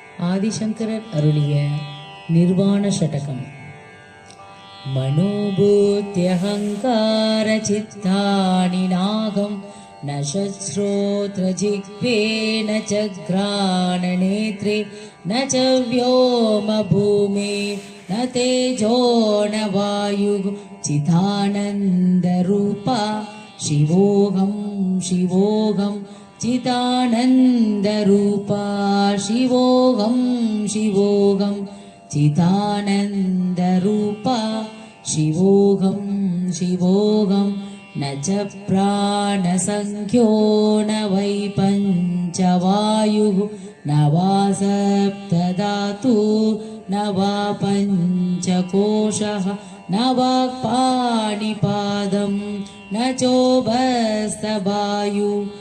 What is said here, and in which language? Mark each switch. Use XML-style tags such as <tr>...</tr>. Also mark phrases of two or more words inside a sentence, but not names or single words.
<ta>ஆதிசங்கரர் அருளிய நிர்வாண ஷடகம்.</ta> <sa>मनोबुद्ध्यहङ्कार चित्तानि नाहं न च श्रोत्र जिह्वे न च घ्राण नेत्रे न च व्योम भूமே न तेजो न वायुः चिदानन्द रूपः शिवोऽहं शिवोऽहं चिदानन्द रूपा शिवोऽहं शिवोऽहं चिदानन्द रूपा शिवोऽहं शिवोऽहं न च प्राणसंख्यो न वै पञ्चवायुः न वा सप्तधातु न वा पञ्चकोशः न वाक्पाणिपादं न चोभस्तवायु</sa>